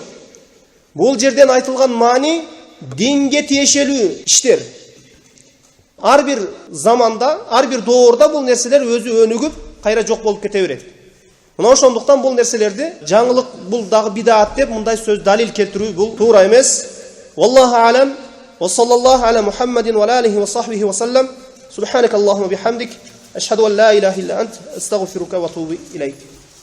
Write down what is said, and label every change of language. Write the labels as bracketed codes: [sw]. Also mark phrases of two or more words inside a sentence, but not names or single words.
[ky] Бул жерден айтылган маани динге тиешелүү иштер. Ар бир заманда, ар бир доорда бул нерселер өзү өнүгүп, кайра жок болуп кете берет. Мына ошондуктан бул нерселерди жаңылык, бул дагы бидат деп мындай сөз далил келтирүү бул туура эмес. [ar] والله أعلم. وصلى الله على محمد وآله وصحبه وسلم. سبحانك اللهم وبحمدك أشهد أن لا إله إلا أنت أستغفرك وأتوب إليك.